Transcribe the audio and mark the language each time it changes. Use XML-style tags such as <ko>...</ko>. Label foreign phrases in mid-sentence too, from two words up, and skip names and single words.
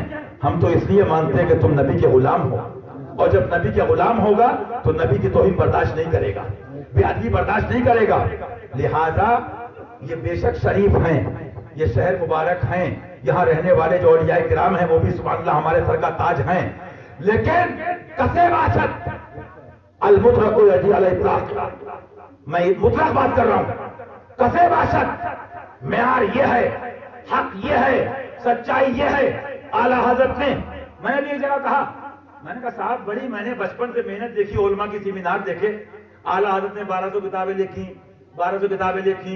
<ur>ہم تو اس لیے مانتے ہیں کہ تم نبی کے غلام ہو، اور جب نبی کے غلام ہوگا تو نبی کی توہین برداشت نہیں کرے گا، بے ادبی برداشت نہیں کرے گا. لہذا یہ بے شک شریف ہیں، یہ شہر مبارک ہیں، یہاں رہنے والے جو اولیاء کرام ہیں وہ بھی</ur> <ar>سبحان اللہ</ar> <ur>ہمارے سر کا تاج ہیں.</ur> <ar>لیکن</ar> <fa>کسے باشد</fa> <ar>المطلق یجی علی اطلاق،</ar> <ur>میں مطلق بات کر رہا ہوں.</ur> <fa>کسے باشد</fa> <ur>معیار یہ ہے، حق یہ ہے، سچائی یہ ہے. اعلیٰ حضرت نے، میں نے یہ جگہ کہا، میں نے کہا صاحب بڑی میں نے بچپن سے محنت دیکھی، علماء کی سیمینار دیکھے. اعلیٰ حضرت نے 1200 کتابیں لکھی، 1200 کتابیں لکھی.</ur>